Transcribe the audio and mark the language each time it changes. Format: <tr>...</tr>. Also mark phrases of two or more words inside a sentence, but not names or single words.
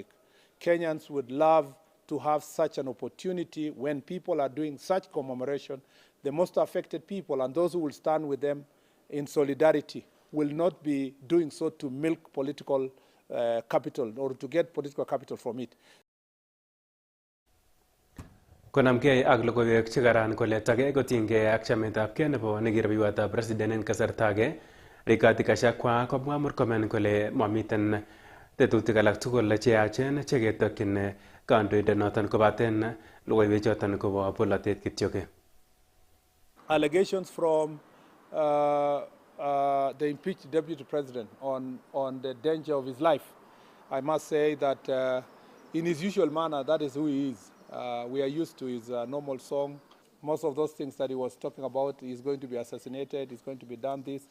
<en>Kenyans would love to have such an opportunity when people are doing such commemoration. The most affected people and those who will stand with them in solidarity will not be doing so to milk political capital or to get political capital from it.</en> <kln>Konamgei ak logoiwek chekaran kole tage kotinygei ak chametabgei nebo nekirubeiwotab president en kasartage, Rigathi Gachagua komwa Murkomen kole mamiten tetutik alak tugul cheyachen cheketokyin kandoindet noton kobaten logoiwechoton kobo polatet kityo.</kln> <en>Allegations from the impeached deputy president on the danger of his life. I must say that in his usual manner, that is who he is. We are used to his normal song. Most of those things that he was talking about, he's going to be assassinated, he's going to be done this.</en>